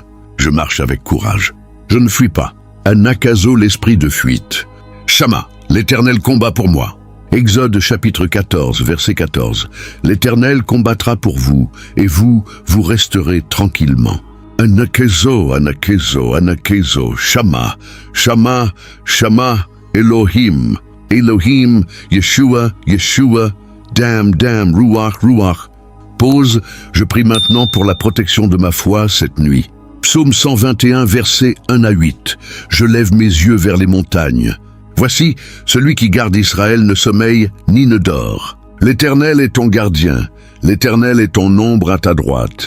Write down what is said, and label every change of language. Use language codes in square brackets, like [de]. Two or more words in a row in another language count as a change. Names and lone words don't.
[fr] Je marche avec courage. Je ne fuis pas. Anakazo l'esprit de fuite. Shama, l'Éternel combat pour moi. Exode chapitre 14, verset 14. L'Éternel combattra pour vous, et vous resterez tranquillement. Anakazo, Anakazo, Anakazo, Shama, Shama, Shama, Elohim, Elohim, Yeshua, Yeshua, Dam, Dam, Ruach, Ruach. Pause, je prie maintenant pour la protection de ma foi cette nuit. Psaume 121, versets 1 à 8. Je lève mes yeux vers les montagnes. Voici, celui qui garde Israël ne sommeille ni ne dort. L'Éternel est ton gardien, l'Éternel est ton ombre à ta droite.